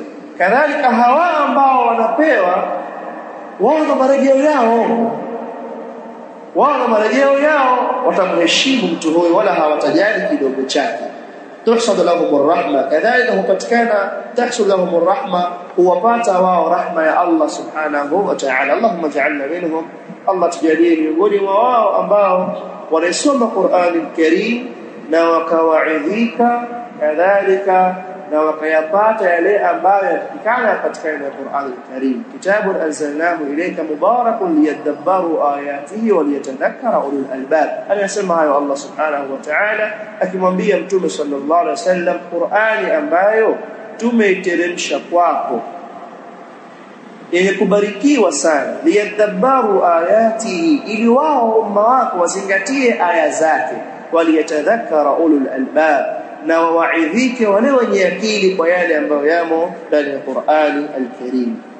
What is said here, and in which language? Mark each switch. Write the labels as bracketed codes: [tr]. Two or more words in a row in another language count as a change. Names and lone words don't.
[sw] Kadhalika hawa ambao wanapewa, wao na marejeo yao, watamheshimu mtu huyo wala hawatajali kidogo chake. [ar] تحصل لهم رحمة, [sw] kadhalika hupatikana [ar] تحصل لهم رحمة, [sw] huwapata wao rahma ya Allah [ar] سبحانه وتعالى. اللهم اجعلنا منهم, [sw] Allah tujalie miongoni mwa wao ambao wanasoma Qur'an al-Karim na wakawaidhika, kadhalika na wakayapata yale ambayo yatakikana katika Qur'an al-Karim. [ar] كتاب أنزلناه إليك مبارك ليدبروا آياته وليتذكر أولو الألباب. [sw] Anasema hayo Allah [ar] سبحانه وتعالى [sw] akimwambia Mtume [ar] صلى الله عليه وسلم, [sw] Qur'ani ambayo tumeiteremsha kwako yenye kubarikiwa sana, [ar] ليدبروا آياته, [sw] ili wao umma wako wazingatie aya zake, [ar] وليتذكر أولو الألباب, [sw] na wawaidhike wale wenye akili kwa yale ambayo yamo ndani ya Qur'ani al-Karim.